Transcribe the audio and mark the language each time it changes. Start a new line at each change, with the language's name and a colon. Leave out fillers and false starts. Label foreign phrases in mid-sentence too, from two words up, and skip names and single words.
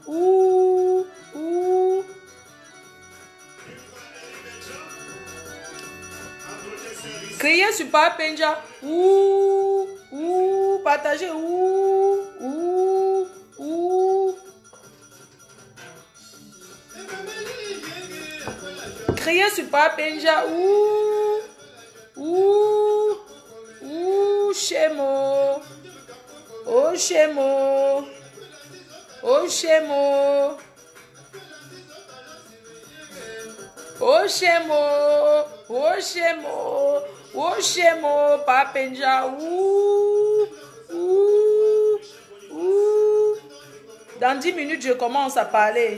French: Criez sur Papa Penja. Partagez. Criez sur Papa Penja. Chemo. Oh Chemo. Oh Chemo. Oh Chemo. Oh Chemo. Oh Chemo. Papa Penja. Dans 10 minutes, je commence à parler.